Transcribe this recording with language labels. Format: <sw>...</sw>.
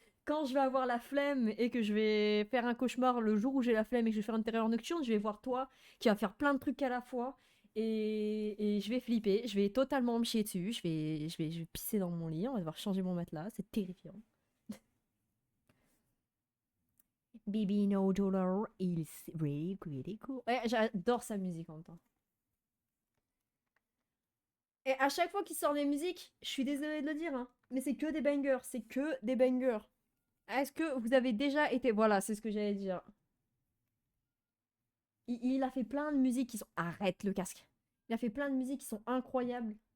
<fr>quand je vais avoir la flemme et que je vais faire un cauchemar le jour où j'ai la flemme et que je vais faire une terreur nocturne, je vais voir toi qui va faire plein de trucs à la fois et je vais flipper, je vais totalement me chier dessus, je vais pisser dans mon lit, on va devoir changer mon matelas, c'est terrifiant.</fr> <en>Baby No Dollar is really pretty cool.</en> <fr>Ouais, j'adore sa musique en même temps. Et à chaque fois qu'il sort des musiques, je suis désolée de le dire, hein, mais c'est que des bangers, c'est que des bangers. Est-ce que vous avez déjà été... Voilà, c'est ce que j'allais dire. Il a fait plein de musiques qui sont... Arrête le casque. Il a fait plein de musiques qui sont incroyables.</fr>